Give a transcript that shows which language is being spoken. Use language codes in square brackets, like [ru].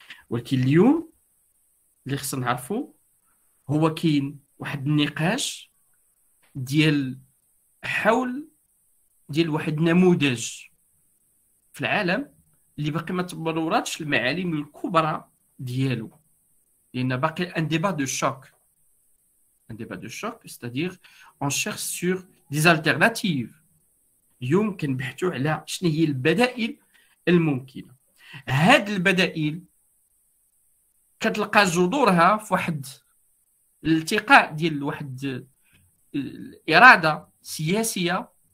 [ar] ولكن اليوم اللي خصنا نعرفوا هو كاين واحد النقاش ديال حول ديال واحد النموذج في العالم اللي باقي ما تبرراتش المعالم الكبرى ديالو، لان باقي [fr] ان ديبا دو شوك. Un débat de choc, c'est-à-dire on cherche sur des alternatives. [ar] اليوم كنبحثوا على شنو هي البدائل الممكنه. هاد البدائل كتلقى جذورها في واحد الالتقاء ديال واحد الاراده سياسيه